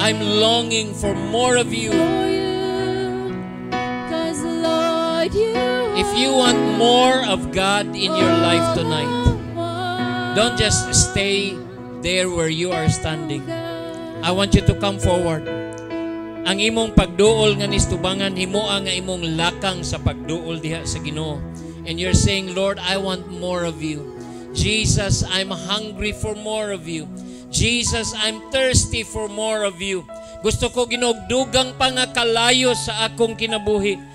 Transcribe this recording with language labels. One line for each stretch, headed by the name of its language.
English: I'm longing for more of you. For you. 'Cause Lord, you If you want more of God in your life tonight, don't just stay there where you are standing. I want you to come forward.
Cebuano: Ang imong pagduol nga nistubangan, himoa nga imong lakang sa pagduol diha sa Ginoo.
English: And you're saying, Lord, I want more of you. Jesus, I'm hungry for more of you. Jesus, I'm thirsty for more of you.
Cebuano: Gusto ko ginugdugang pa nga kalayo sa akong kinabuhi.